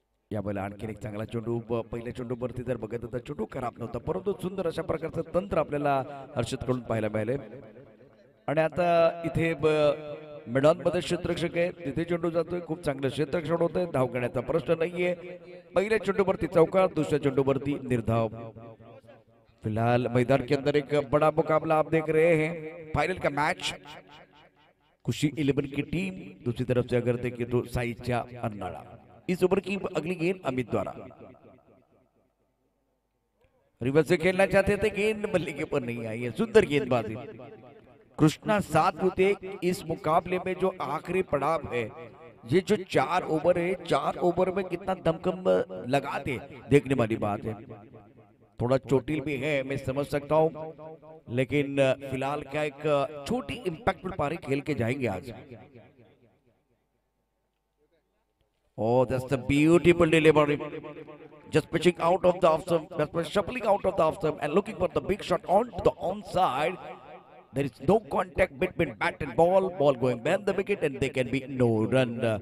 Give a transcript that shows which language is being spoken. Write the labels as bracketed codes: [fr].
[mr] यावेळेला आणखी एक चांगला चेंडू. पहिल्या चेंडूवरती जर बघत होता चेंडू खराब नव्हता, परंतु सुंदर अशा प्रकारचं तंत्र आपल्याला हर्षद कडून पाहायला मिळाले. आणि आता इथे मैदानमध्ये क्षेत्ररक्षक आहे, तिथे चेंडू जातोय. खूप चांगलं क्षेत्ररक्षण होतंय. धाव घेण्याचा प्रश्न नाहीये. पहिल्या चेंडूवरती चौकार, दुसऱ्या चेंडूवरती निर्धाव. [hi] फिलहाल मैदान के अंदर एक बड़ा मुकाबला आप देख रहे हैं. फाइनल का मैच खुशी 11 की टीम, दूसरी तरफ से अगर देखें तो साईच्या अन्नाळा. इस ओवर की अगली गेंद अमित द्वारा. रिवर्स से खेलना चाहते थे, गेंद बल्ले के ऊपर नहीं आई है. सुंदर गेंदबाजी. कृष्णा सातपुते इस मुकाबले में जो आखिरी पड़ाव है, ये जो 4 ओवर है, 4 ओवर में कितना दमखम लगाते, देखने वाली बात है. थोड़ा चोटिल भी है, मैं समझ सकता हूं, लेकिन फिलहाल क्या एक छोटी इंपैक्टफुल पारी खेल के जाएंगे आज. [en] Oh, that's the beautiful delivery. Just pitching out of the off stump, just shuffling out of the off stump and looking for the big shot onto the onside. There is no contact between bat and ball. Ball going behind the wicket and there can be no run.